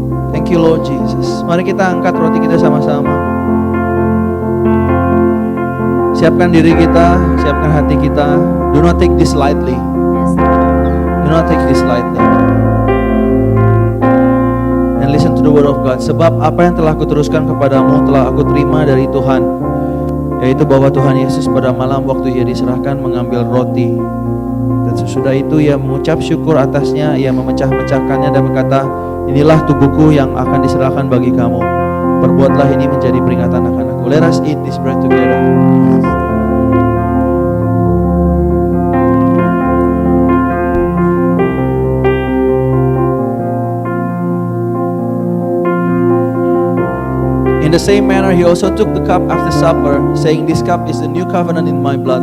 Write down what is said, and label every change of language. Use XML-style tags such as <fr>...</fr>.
<en>Thank you Lord Jesus.</en> <id>Mari kita angkat roti kita sama-sama. Siapkan diri kita, siapkan hati kita.</id> <en>Do not take this lightly. Do not take this lightly. And listen to the word of God.</en> <id>Sebab apa yang telah kuteruskan kepadamu telah aku terima dari Tuhan, yaitu bahwa Tuhan Yesus pada malam waktu ia diserahkan mengambil roti, dan sesudah itu ia mengucap syukur atasnya, ia memecah-mecahkannya dan berkata, inilah tubuhku yang akan diserahkan bagi kamu. Perbuatlah ini menjadi peringatan akan aku.</id> <en>Let us eat this bread together. In the same manner, he also took the cup after supper, saying, this cup is the new covenant in my blood.</en>